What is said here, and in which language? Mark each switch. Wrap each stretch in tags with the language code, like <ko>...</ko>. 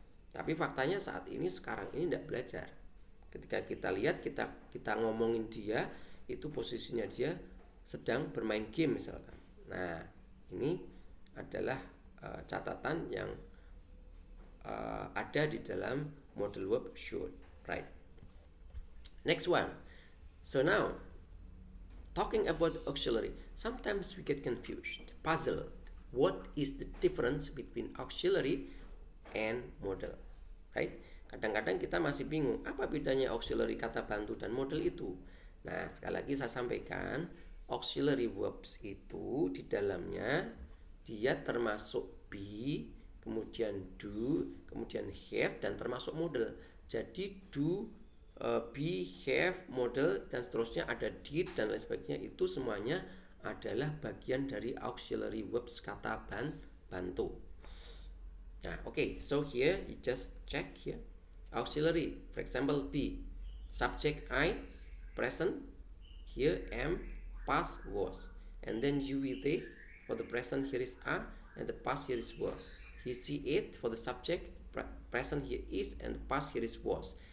<id>Tapi faktanya saat ini, sekarang ini tidak belajar. Ketika kita lihat, kita ngomongin dia, itu posisinya dia sedang bermain game misalkan. Nah, ini adalah catatan yang ada di dalam model verb should,</id> <en>right? Next one. So now, talking about auxiliary, sometimes we get confused, puzzled. What is the difference between auxiliary and model, right?</en> <id>Kadang-kadang kita masih bingung, apa bedanya auxiliary kata bantu dan model itu. Nah, sekali lagi saya sampaikan, auxiliary verbs itu di dalamnya dia termasuk be, kemudian do, kemudian have, dan termasuk model. Jadi do, be, have, model, dan seterusnya ada did dan lain sebagainya, itu semuanya adalah bagian dari auxiliary verbs kata bantu. Nah,</id> <en>okay, so here you just check here. Auxiliary, for example, be, subject I, present, here am, past, was, and then you with they, for the present here is are, and the past here is were. He, she, it, for the subject, present here is, and the past here is was,</en>